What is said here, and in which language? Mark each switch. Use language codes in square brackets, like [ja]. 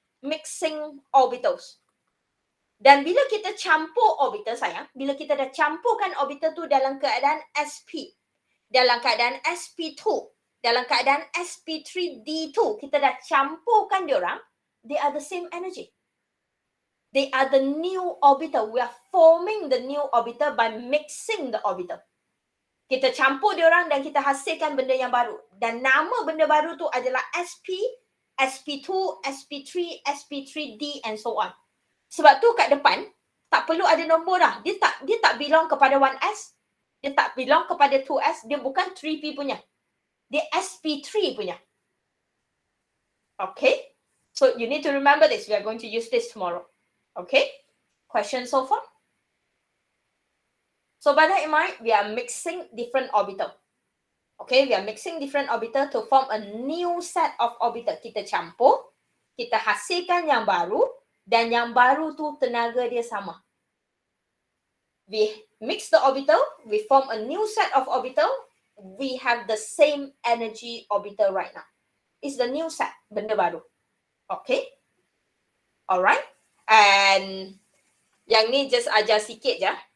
[ms] Mixing orbitals. Dan bila kita campur orbital, sayang, bila kita dah campurkan orbital tu dalam keadaan SP, dalam keadaan SP2, dalam keadaan SP3D2, kita dah campurkan diorang, [en] they are the same energy. They are the new orbital. We are forming the new orbital by mixing the orbital. [ms] Kita campur diorang dan kita hasilkan benda yang baru. Dan nama benda baru tu adalah SP, SP2, SP3, SP3D [en] and so on. [ms] Sebab tu kat depan, tak perlu ada nombor dah. Dia tak belong kepada 1S. Dia tak belong kepada 2S. Dia bukan 3P punya. Dia SP3 punya. Okay? [en] So you need to remember this. We are going to use this tomorrow. Okay? Question so far? So by that in mind, we are mixing different orbital. Okay, we are mixing different orbital to form a new set of orbital. [ms] Kita campur, kita hasilkan yang baru, dan yang baru tu tenaga dia sama. [en] We mix the orbital, we form a new set of orbital, we have the same energy orbital right now. It's the new set, [ms] benda baru. [en] Okay? Alright? [ms] And yang ni just ajar sikit je.